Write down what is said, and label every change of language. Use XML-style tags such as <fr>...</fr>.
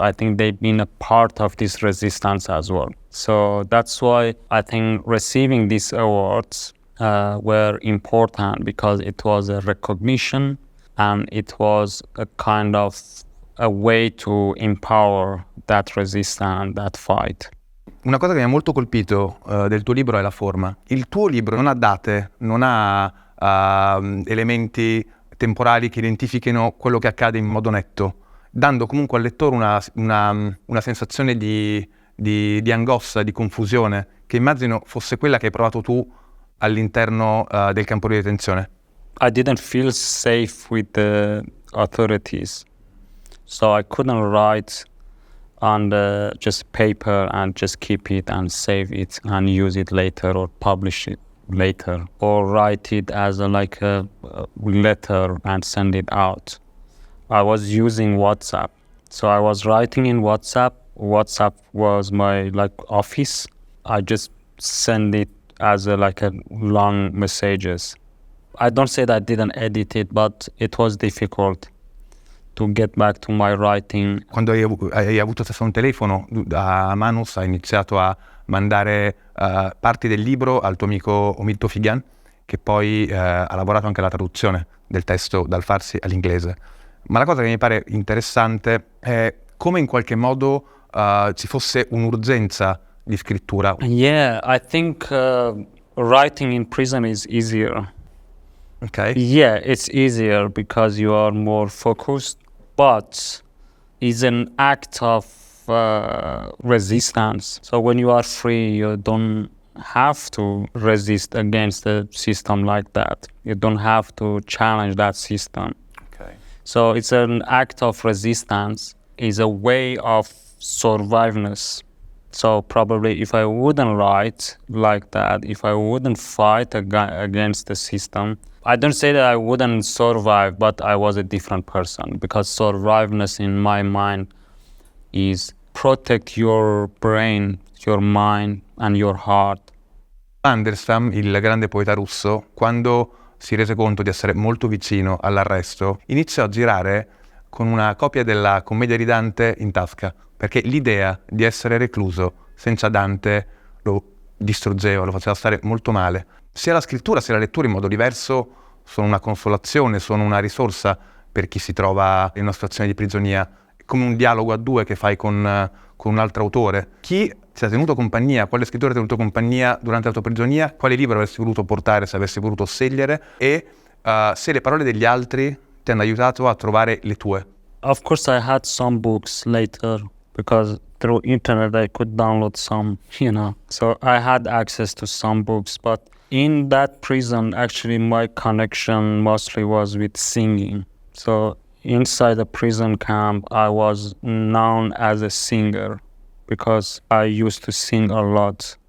<en>I think they've been a part of this resistance as well. So that's why I think receiving these awards were important, because it was a recognition and it was a kind of a way to empower that resistance, that fight.</en> <it>Una cosa che mi ha molto colpito del tuo libro è la forma. Il tuo libro non ha date, non ha elementi temporali che identifichino quello che accade in modo netto, dando comunque al lettore una sensazione di angoscia, di confusione, che immagino fosse quella che hai provato tu all'interno del campo di detenzione.</it> <en>I didn't feel safe with the authorities, so I couldn't write on just paper and just keep it and save it and use it later or publish it later or write it as a letter and send it out. I was using WhatsApp, so I was writing in WhatsApp. WhatsApp was my office. I just send it as a long messages. I don't say that I didn't edit it, but it was difficult to get back to my writing.</en> <it>Quando hai avuto accesso a un telefono, a Manus hai iniziato a mandare parti del libro al tuo amico Omid Figan, che poi ha lavorato anche alla traduzione del testo dal farsi all'inglese. Ma la cosa che mi pare interessante è come in qualche modo ci fosse un'urgenza di scrittura.</it> <en>Yeah, I think writing in prison is easier. Okay. Yeah, it's easier because you are more focused, but it's an act of resistance. So when you are free, you don't have to resist against the system like that. You don't have to challenge that system. Okay. So it's an act of resistance, is a way of surviveness. So probably if I wouldn't write like that, if I wouldn't fight against the system, I don't say that I wouldn't survive, but I was a different person, because surviveness in my mind is protect your brain, your mind and your heart.</en> <it>Mandelstam, il grande poeta russo, quando si rese conto di essere molto vicino all'arresto, iniziò a girare con una copia della commedia di Dante in tasca, perché l'idea di essere recluso senza Dante lo distruggeva, lo faceva stare molto male. Sia la scrittura sia la lettura in modo diverso sono una consolazione, sono una risorsa per chi si trova in una situazione di prigionia, come un dialogo a due che fai con un altro autore. Chi ti ha tenuto compagnia, quale scrittore ti ha tenuto compagnia durante la tua prigionia, quale libro avresti voluto portare se avessi voluto scegliere, e se le parole degli altri ti hanno aiutato a trovare le tue.</it> <en>Of course I had some books later, because through internet I could download some, So I had access to some books, but in that prison, actually my connection mostly was with singing. So inside the prison camp, I was known as a singer because I used to sing a lot.</en>